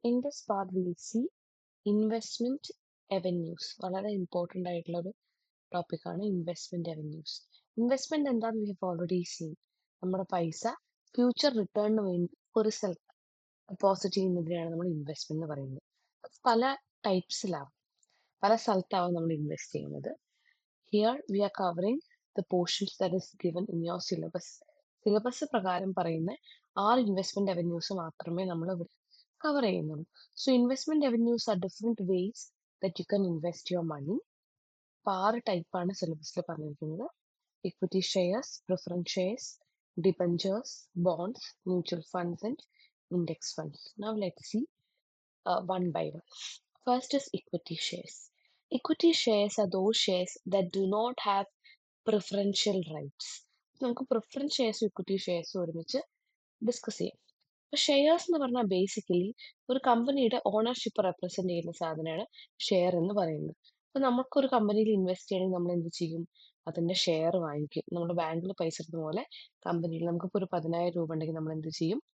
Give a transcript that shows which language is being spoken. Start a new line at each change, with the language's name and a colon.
English: In this part, we'll see investment avenues.
Malayalam: വളരെ important ആയിട്ടുള്ള ഒരു ടോപ്പിക്കാണ് ഇൻവെസ്റ്റ്മെന്റ് അവന്യൂസ്. ഇൻവെസ്റ്റ്മെന്റ് എന്താന്ന്
English: We have already seen.
Malayalam: നമ്മുടെ പൈസ ഫ്യൂച്ചർ റിട്ടേണിന് വേണ്ടി ഒരു സ്ഥലത്ത് ഡെപ്പോസിറ്റ് ചെയ്യുന്നതിനെയാണ് നമ്മൾ ഇൻവെസ്റ്റ്മെന്റ് എന്ന് പറയുന്നത്. അത് പല ടൈപ്സിലാവും, പല സ്ഥലത്താവും നമ്മൾ ഇൻവെസ്റ്റ് ചെയ്യുന്നത്.
English: Here we are covering the portions that is given in your syllabus.
Malayalam: Syllabus പ്രകാരം പറയുന്ന 6 ഇൻവെസ്റ്റ്മെന്റ് അവന്യൂസ് മാത്രമേ നമ്മൾ ഇവിടെ കവർ ചെയ്യുന്നുള്ളൂ.
English: So investment avenues are different ways that you can invest your money.
Malayalam: അപ്പോൾ 6 ടൈപ്പാണ് സിലബസിൽ പറഞ്ഞിരിക്കുന്നത്. Equity shares, preference shares, debentures, bonds, mutual funds and index funds.
English: Now let's see one by one. First is equity shares. Equity shares are those shares that do not have preferential rights.
Malayalam: നമുക്ക് preference ഷെയർസും equity ഷെയർസും ഒരുമിച്ച് discuss ചെയ്യാം. ഇപ്പൊ shares എന്ന് പറഞ്ഞാൽ basically ഒരു കമ്പനിയുടെ ownership represent ചെയ്യുന്ന സാധനമാണ് ഷെയർ എന്ന് പറയുന്നത്. അപ്പൊ നമുക്കൊരു കമ്പനിയിൽ ഇൻവെസ്റ്റ് ചെയ്യണമെങ്കിൽ നമ്മൾ എന്ത് ചെയ്യും? അതിന്റെ ഷെയർ വാങ്ങിക്കും. നമ്മുടെ ബാങ്കിൽ പൈസ ഇടുന്ന പോലെ കമ്പനിയിൽ നമുക്കിപ്പോൾ ഒരു 10,000 രൂപ ഉണ്ടെങ്കിൽ നമ്മൾ എന്ത് ചെയ്യും?